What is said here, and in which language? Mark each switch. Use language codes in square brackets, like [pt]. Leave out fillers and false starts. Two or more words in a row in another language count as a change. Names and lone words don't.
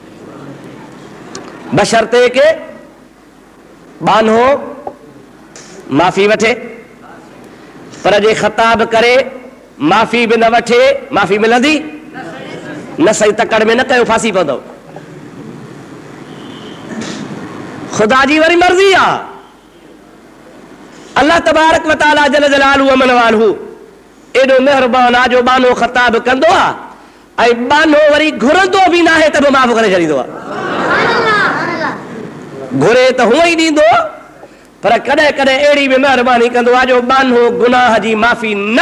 [sd] बशर्ते के बानो माफ़ी वठे पर जे ख़ताब करे माफ़ी बि न वठे माफ़ी मिलंदी न सही तकड़ में न कयो फांसी पवंदो ख़ुदा जी वरी मर्ज़ी आहे अल्लाह [ar] تبارك وتعالى جل جلاله عم نواله [sd] एॾो महिरबान आहे जो बानो ख़ताब कंदो आहे ऐं बानो वरी घुरंदो बि न आहे त बि माफ़ करे छॾींदो आहे घुरे त हूअं ई ॾींदो पर कॾहिं कॾहिं अहिड़ी बि महिरबानी कंदो आहे जो बानो गुनाह जी माफ़ी न